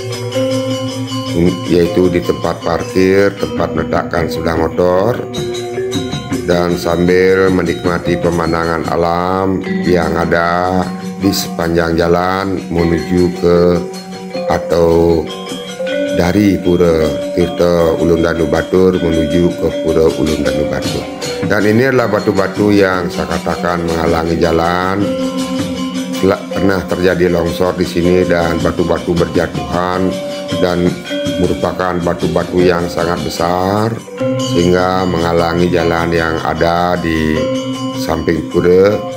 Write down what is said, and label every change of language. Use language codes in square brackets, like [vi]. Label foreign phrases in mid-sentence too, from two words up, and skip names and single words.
[id] yaitu di tempat parkir, tempat meletakkan sepeda motor, dan sambil menikmati pemandangan alam yang ada di sepanjang jalan menuju ke atau dari Pura Tirta Ulun Danu Batur menuju ke Pura Ulun Danu Batur. Dan ini adalah batu-batu yang saya katakan menghalangi jalan. Pernah terjadi longsor di sini dan batu-batu berjatuhan dan merupakan batu-batu yang sangat besar sehingga menghalangi jalan yang ada di samping pura.